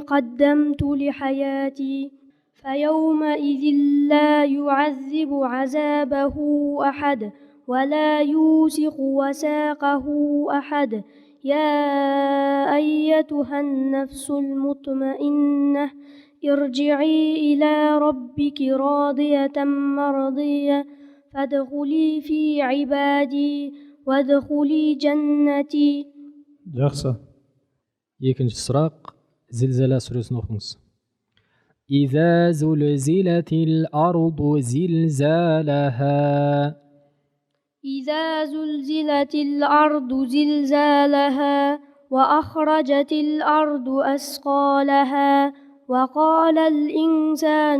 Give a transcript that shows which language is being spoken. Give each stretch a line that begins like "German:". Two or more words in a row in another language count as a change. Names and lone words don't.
Arabic: قدمت لحياتي فيومئذ لا يعذب عذابه أحد ولا يوثق وثاقه أحد يا أيتها النفس المطمئنة ارجعي إلى ربك راضية مرضية فادخلي في عبادي وادخلي جنتي.
Kazakh: Жақсы. Екінші сұрақ. Зілзала сүресін оқыңыз.
Arabic: إذا زلزلت الأرض زلزالها إذا زلزلت الأرض زلزالها وأخرجت الأرض أثقالها وقال الإنسان